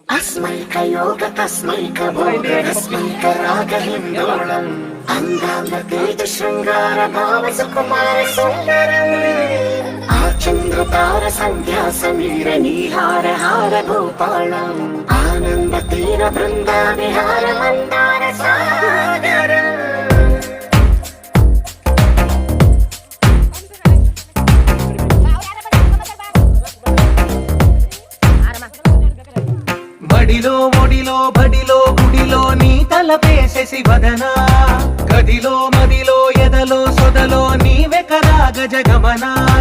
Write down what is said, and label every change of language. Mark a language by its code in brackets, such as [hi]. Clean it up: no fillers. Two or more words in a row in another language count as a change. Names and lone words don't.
[sa] तस्मै करागहिन्दोळम् अंगांगतेज शृंगार भाव सुकुमार सुंदरम् आचन्द्रतार संध्या समीर नीहार हार भूपालम् आनंद तीर बृंदा विहार मंदार सागरम् [te] బడిలో ఒడిలో బడిలో గుడిలో నీ తలపేసేసి వదనా గదిలో మదిలో ఎదలో సొదలో నీవే కదా గజగమనా